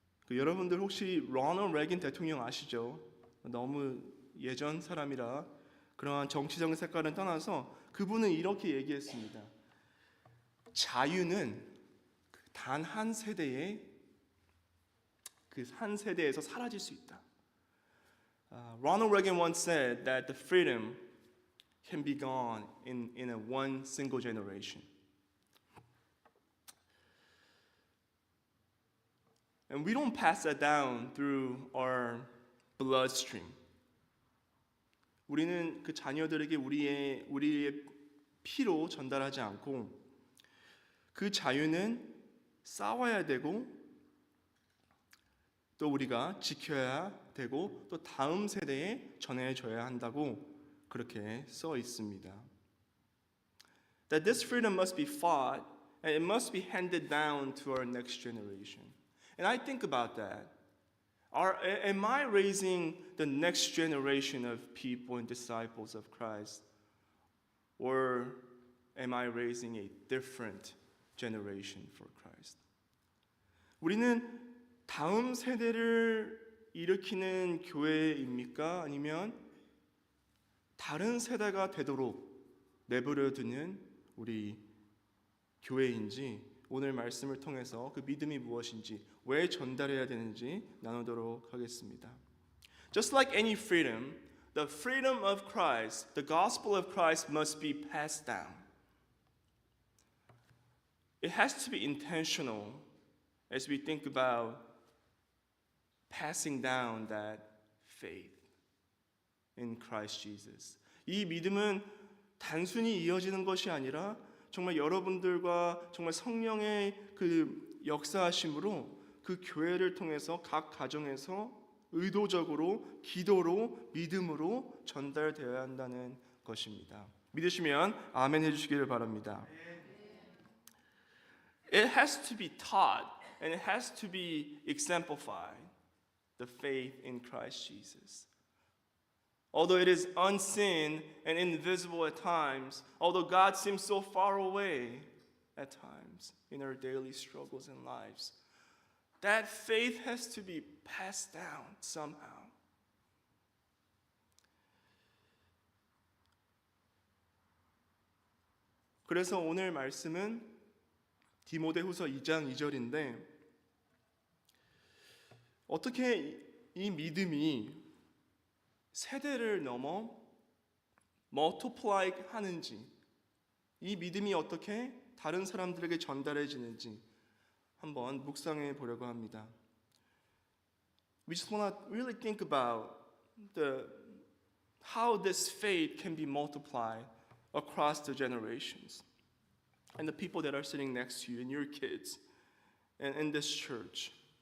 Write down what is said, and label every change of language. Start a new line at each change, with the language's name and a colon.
Korean: 여러분들 혹시 로널드 레이건 대통령 아시죠? 너무 예전 사람이라 그러한 정치적인 색깔은 떠나서 그분은 이렇게 얘기했습니다. 자유는 단 한 세대에 그 한 세대에서 사라질 수 있다.
English: Ronald Reagan once said that the freedom can be gone in a one single generation. And we don't pass that down through our bloodstream.
Korean: 우리는 그 자녀들에게 우리의 피로 전달하지 않고 그 자유는 싸워야 되고 또 우리가 지켜야 되고 또 다음 세대에 전해줘야 한다고 그렇게 써 있습니다.
English: That this freedom must be fought and it must be handed down to our next generation. And I think about that. Am I raising the next generation of people and disciples of Christ? Or am I raising a different generation for Christ?
Korean: 우리는 다음 세대를 일으키는 교회입니까? 아니면 다른 세대가 되도록 내버려 두는 우리 교회인지 오늘 말씀을 통해서 그 믿음이 무엇인지 왜 전달해야 되는지 나누도록 하겠습니다.
English: Just like any freedom, the freedom of Christ, the gospel of Christ must be passed down. It has to be intentional as we think about passing down that faith in Christ Jesus.
Korean: 이 믿음은 단순히 이어지는 것이 아니라 정말 여러분들과 정말 성령의 그 역사하심으로 그 교회를 통해서 각 가정에서 의도적으로 기도로 믿음으로 전달되어야 한다는 것입니다. 믿으시면 아멘 해주시기를 바랍니다.
English: It has to be taught and it has to be exemplified, the faith in Christ Jesus. Although it is unseen and invisible at times, although God seems so far away at times in our daily struggles and lives, that faith has to be passed down somehow.
Korean: 그래서 오늘 말씀은 디모데후서 2장 2절인데 어떻게 이 믿음이 세대를 넘어 multiply 하는지 이 믿음이 어떻게 다른 사람들에게 전달해지는지 한번 묵상해 보려고 합니다.
English: We just want to really think about how this faith can be multiplied across the generations and the people that are sitting next to you and your kids and in this church.